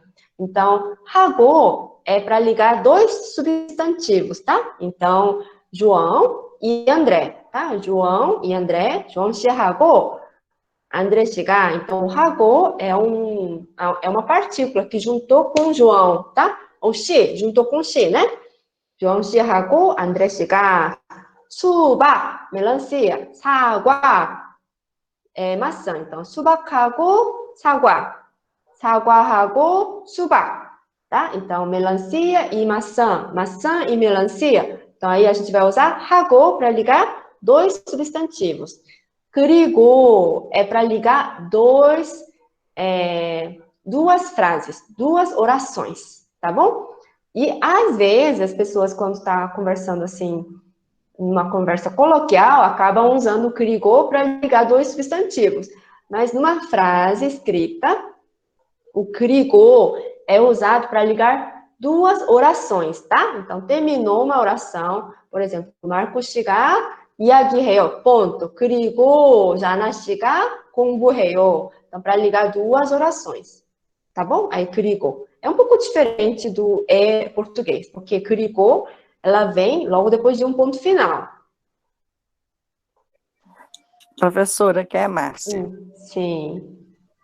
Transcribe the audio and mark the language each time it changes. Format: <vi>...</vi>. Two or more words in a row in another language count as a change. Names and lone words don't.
<pt>Então, 하고 é para ligar 2 substantivos, tá? Então, João e André, tá? João e André, João</pt> <ko>씨하고 André 씨가,</ko> <pt>então o 하고 é uma partícula que juntou com João, tá? O 씨, juntou com 씨, né? João</pt> <ko>씨하고 André 씨가 수박,</ko> <pt>melancia, 사과, maçã. Então,</pt> <ko>수박하고 사과, 사과하고 수박,</ko> <pt>tá? Então, melancia e maçã, maçã e melancia. Então, aí a gente vai usar 하고 para ligar 2 substantivos. 그리고 é para ligar 2 frases, 2 orações, tá bom? E, às vezes, as pessoas, quando estão conversando assim, numa conversa coloquial, acabam usando o 그리고 para ligar 2 substantivos. Mas, numa frase escrita, o 그리고 é usado para ligar 2 orações, tá? Então, terminou uma oração, por exemplo, Marcos</pt> <ko>씨가 이야기해요,</ko> <pt>ponto.</pt> <ko>그리고 자나 씨가 공부해요.</ko> <pt>Então, para ligar 2 orações, tá bom? Aí, 그리고. É um pouco diferente do português, porque 그리고, ela vem logo depois de um ponto final. Professora, que é a Márcia. Sim.</pt>